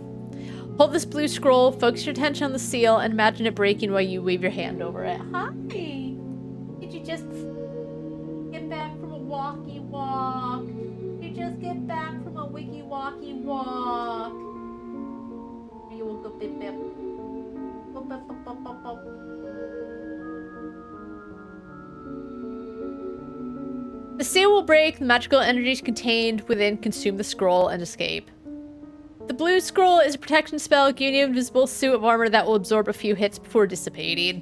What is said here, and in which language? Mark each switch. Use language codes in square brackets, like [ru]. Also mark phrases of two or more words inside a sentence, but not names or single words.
[en] Hold this blue scroll, focus your attention on the seal, and imagine it breaking while you wave your hand over it. Hi! Did you just get back from a walkie walk? Did you just get back from a wiki walkie walk? You will go bip bip. Go bip bip bip bip bip. The seal will break, the magical energies contained within consume the scroll and escape. The blue scroll is a protection spell giving you an invisible suit of armor that will absorb a few hits before dissipating.